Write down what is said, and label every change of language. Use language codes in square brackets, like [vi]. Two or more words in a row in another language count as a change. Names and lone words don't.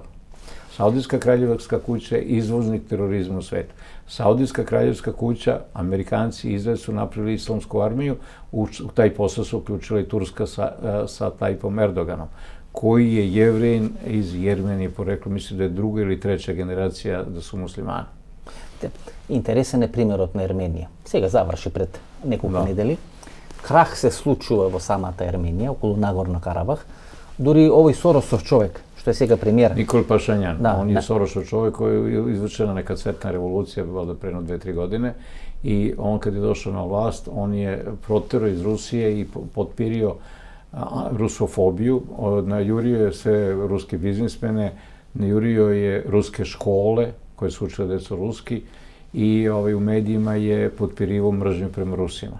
[sr] Saudijska kraljevska kuća je izvoznik terorizma u svetu. Saudijska kraljevska kuća, Amerikanci i Izrael su napravili islamsku armiju, u taj posao su uključila i Turska sa Tajipom Erdoganom, koji je Jevrejin iz Jermenije, poreklo, mislim da je 2. ili 3. generacija da su muslimani. [mk] Интересен е примерот на Ерменија. Сега заврши пред неколку недели. Крах се случува во самата Ерменија, околу Нагорно Карабах. Дури овој Соросов човек, што е сега премиер. [sr] Никол Пашањан, он je Sorosov čovjek koji je izvršena neka cvetna revolucija, valjda pre 2-3 godine, i on kad je došao na vlast, on je proterao iz Rusije i potpirio rusofobiju, najurio je sve ruske biznismene, najurio je ruske škole koje su učile decu ruski i u medijima je potpirivao mržnju prema Rusima.